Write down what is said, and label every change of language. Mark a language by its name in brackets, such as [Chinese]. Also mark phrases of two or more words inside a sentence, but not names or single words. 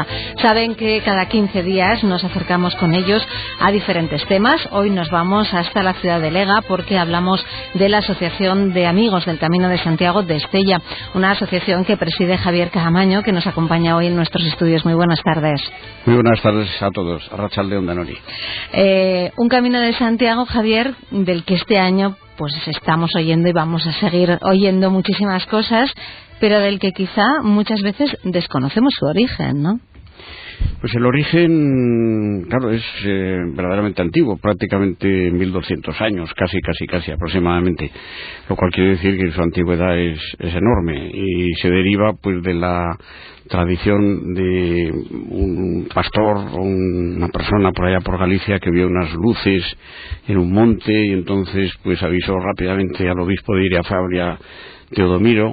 [Spanish] Saben que cada 15 días nos acercamos con ellos a diferentes temas. Hoy nos vamos hasta la ciudad de Lega porque hablamos de la Asociación de Amigos del Camino de Santiago de Estella, una asociación que preside Javier Caamaño, que nos acompaña hoy en nuestros estudios. Muy buenas tardes. Muy buenas tardes a todos. [Basque] Arratsalde on Danori. [Spanish] Un Camino de Santiago, Javier, del que este año pues estamos oyendo y vamos a seguir oyendo muchísimas cosas, pero del que quizá muchas veces desconocemos su origen, ¿no? Pues el origen, claro, es verdaderamente antiguo, prácticamente 1200 años, casi aproximadamente, lo cual quiere decir que su antigüedad es enorme y se deriva pues de la tradición de un pastor o una persona por allá por Galicia que vio unas luces en un monte y entonces pues avisó rápidamente al obispo de Irafabria, Teodomiro.